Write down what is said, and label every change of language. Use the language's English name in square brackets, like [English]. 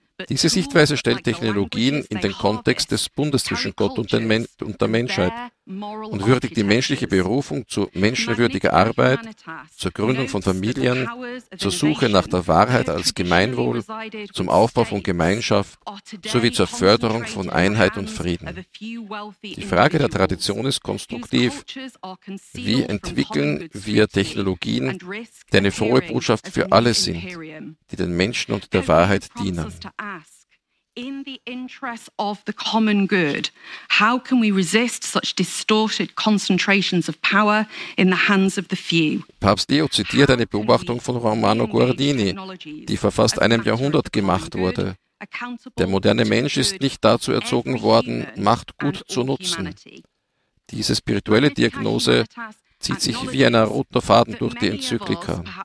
[German] Diese Sichtweise stellt Technologien in den Kontext des Bundes zwischen Gott und der Menschheit und würdigt die menschliche Berufung zu menschenwürdiger Arbeit, zur Gründung von Familien, zur Suche nach der Wahrheit als Gemeinwohl, zum Aufbau von Gemeinschaft sowie zur Förderung von Einheit und Frieden. Die Frage der Tradition ist konstruktiv. Wie entwickeln wir Technologien, die eine frohe Botschaft für alle sind, die den Menschen und der Wahrheit dienen? [English] In the interest of the common good, how can we resist such distorted concentrations of power in the hands of the few? [German] Papst Leo zitiert eine Beobachtung von Romano Guardini, die vor fast einem Jahrhundert gemacht wurde. Der moderne Mensch ist nicht dazu erzogen worden, Macht gut zu nutzen. Diese spirituelle Diagnose zieht sich wie ein roter Faden durch die Enzyklika.